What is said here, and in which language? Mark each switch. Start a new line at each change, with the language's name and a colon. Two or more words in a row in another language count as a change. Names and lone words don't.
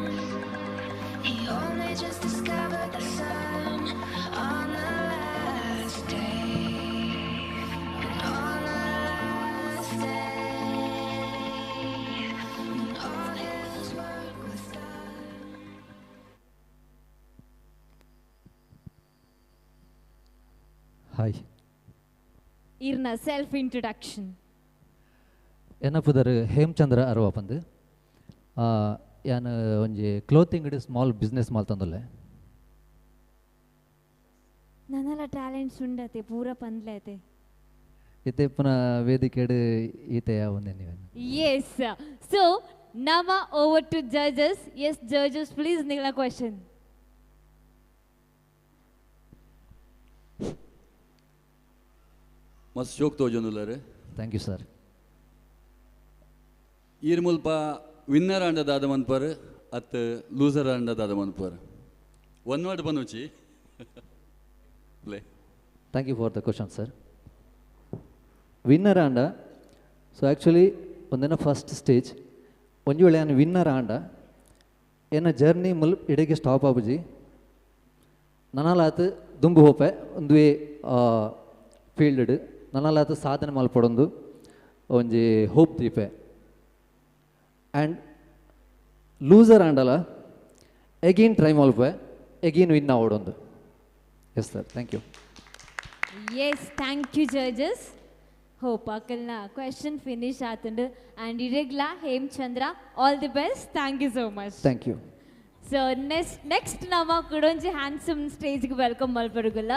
English: He only just discovered the sun on the last day. On the last day, when all his work was done. Hi.
Tulu: ಇರ್ನ
English: self introduction.
Tulu: ಎನ್ನ ಪುದರ್ ಹೇಮಚಂದ್ರ ಅರವ ಪಂದ್ ಯಾನ್ ಒಂಜಿ
English: clothing small business
Tulu: ಮಾಲ್ತಂದೊಲ್ಲೆ. ನನ್ನಲ ಟ್ಯಾಲೆಂಟ್ಸ್ ಉಂಡತೆ ಪೂರ ಪಂದ್ಲೇತೆ ಇತ್ತೆ ಪುನಃ ವೇದಿಕೆಡ್ ಈತೆಯ ಒಂದೇ ನೀವು.
English: Yes. So now over to judges. Yes, judges, please nigla question.
Tulu: ಮಸ್ತ್ ಶೋಕ್ ತೋಜೊಂದುಲ್ಲರೆ.
English: thank you sir.
Tulu: ಈರ್ ಮುಲ್ಪ ವಿನ್ನರ್ ಅಂಡದಾದ ಮನ್ಪರ್ ಅತ್ ಲೂಸರ್ ಅಂಡದಾದ ಮನ್ಪರ್
English: one word
Tulu: ಬನ್ನುಚಿ ಪ್ಲೇ.
English: thank you for the question sir.
Tulu: ವಿನ್ನರ್ ಆಂಡ
English: so actually
Tulu: ಒಂದಿನ
English: first stage
Tulu: ಒಂಜಿ ವೇಳೆ ನಾನು ವಿನ್ನರ್ ಆಂಡ ಏನ ಜರ್ನಿ ಮುಲ್ ಇಡೆಗೆ ಸ್ಟಾಪ್ ಆಬುಜಿ ನನಾಲಾತು ದುಂಬು ಹೋಪೆ ಒಂದುವೆ ಫೀಲ್ಡ್ ನನಾಲಾತು ಸಾಧನೆ ಮಲ್ಪಡೊಂದು ಒಂಜಿ ಹೋಪ್ ದೀಪೆ ಆ್ಯಂಡ್ ಲೂಸರ್ ಆಂಡಲ
English: again try
Tulu: ಮಲ್ಪೆ
English: again win
Tulu: ಆವಡೊಂದು.
English: yes sir, thank you. Yes, thank you judges. Hope akalna question finish atundu and irregla Hemchandra, all the best. Thank you so much. Thank you. So next
Tulu: nama kudonji handsome stage ku welcome malparugulla.